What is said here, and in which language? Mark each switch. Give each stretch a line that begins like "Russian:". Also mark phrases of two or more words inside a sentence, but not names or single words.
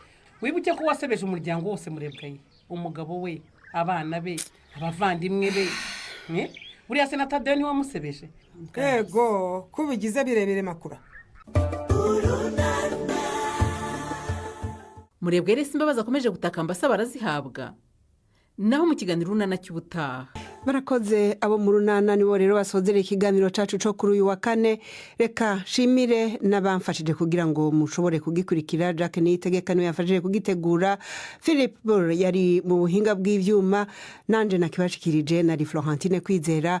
Kinyarwanda: wibuke ko wasebeje umuryango wose murebwaye, umugabo we, abana be, abavandimwe be. Buriya se na Tadeo niwe wamusebeje? Yego kubigize birebire makura. Murebwe rero imbabazi akomeje gutakamba asaba arazihabwa. Naho mu kiganiro runana cy'ubutaha
Rundi: barakoze abo mu runana nibo rero basozera ikiganiro cacu cyo kuri uyu wa kane. Reka shimire n'abamfashije kugira ngo mushobore kugikurikira. Jacques Niyitegeka niwe yafashije kugitegura. Philip Bor yari mu buhinga bw'ivyuma nanje nakibashikirije nari Florentine Kwizera.